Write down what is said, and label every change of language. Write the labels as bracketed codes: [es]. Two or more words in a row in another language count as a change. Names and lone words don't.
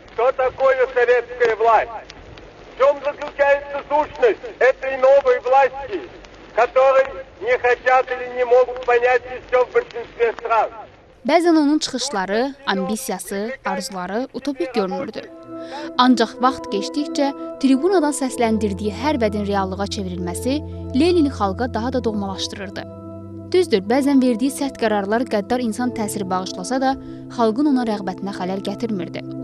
[ru] что такое советская власть, в чем заключается сущность этой новой власти, которой не хотят или не могут понять еще в большинстве стран. [az] Bəzən onun çıxışları, ambisiyası, arzuları utopik görünürdü. Ancaq vaxt keçdikcə tribunadan səsləndirdiyi hər vədin reallığa çevrilməsi Lenini xalqa daha da doğmalaşdırırdı. Düzdür, bəzən verdiyi sərt qərarlar qəddar insan təsiri bağışlasa da, xalqın ona rəğbətinə xələl gətirmirdi.